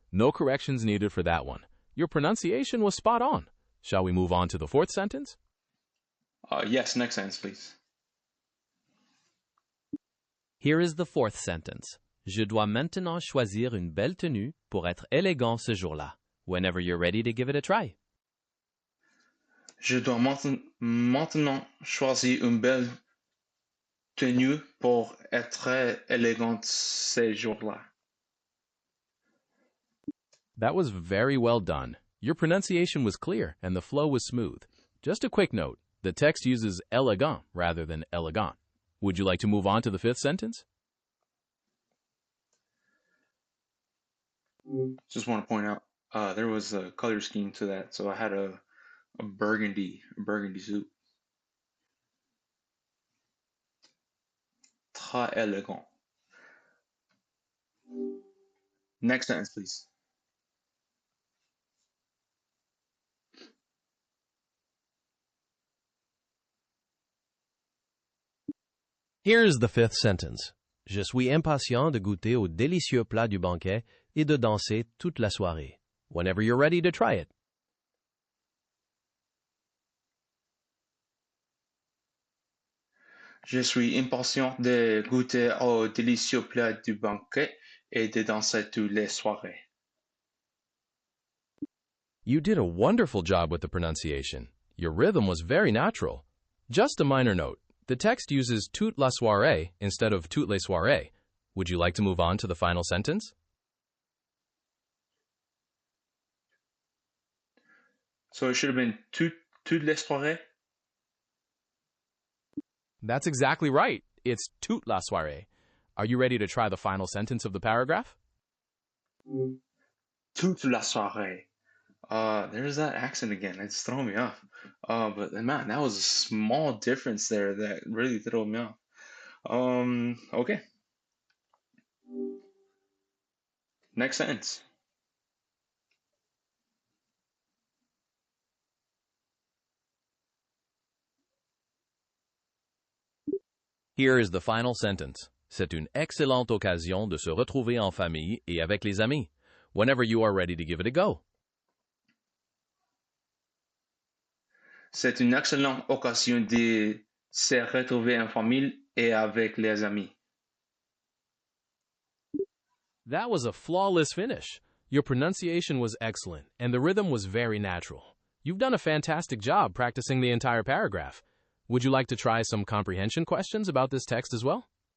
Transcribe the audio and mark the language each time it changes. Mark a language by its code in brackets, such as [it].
[en] No corrections needed for that one. Your pronunciation was spot on. Shall we move on to the fourth sentence? Yes, next sentence, please. Here is the fourth sentence. [fr] Je dois maintenant choisir une belle tenue pour être élégant ce jour-là. [en] Whenever you're ready to give it a try. [fr] Je dois maintenant choisir une belle tenue pour être élégante ces jours-là. [en] That was very well done. Your pronunciation was clear and the flow was smooth. Just a quick note, the text uses élégant rather than élégant. Would you like to move on to the fifth sentence? Just want to point out, there was a color scheme to that, so I had a burgundy suit. [fr] Très élégant. [en] Next sentence, please. Here's the fifth sentence. [fr] Je suis impatient de goûter au délicieux plat du banquet et de danser toute la soirée. [en] Whenever you're ready to try it. [fr] Je suis impatient de goûter au délicieux plat du banquet et de danser toutes les soirées. [en] You did a wonderful job with the pronunciation. Your rhythm was very natural. Just a minor note. The text uses [fr] toute la soirée [en] instead of [fr] toutes les soirées. [en] Would you like to move on to the final sentence? So it should have been [fr] toutes les soirées. [en] That's exactly right. It's [fr] toute la soirée. [en] Are you ready to try the final sentence of the paragraph? [fr] Toute la soirée. [en] There's that accent again. It's throwing me off. But man, that was a small difference there that really threw me off. Okay. Next sentence. Here is the final sentence. [fr] C'est une excellente occasion de se retrouver en famille et avec les amis. [en] Whenever you are ready to give it a go. [fr] C'est une excellente occasion de se retrouver en famille et avec les amis. [en] That was a flawless finish. Your pronunciation was excellent, and the rhythm was very natural. You've done a fantastic job practicing the entire paragraph. Would you like to try some comprehension questions about this text as well?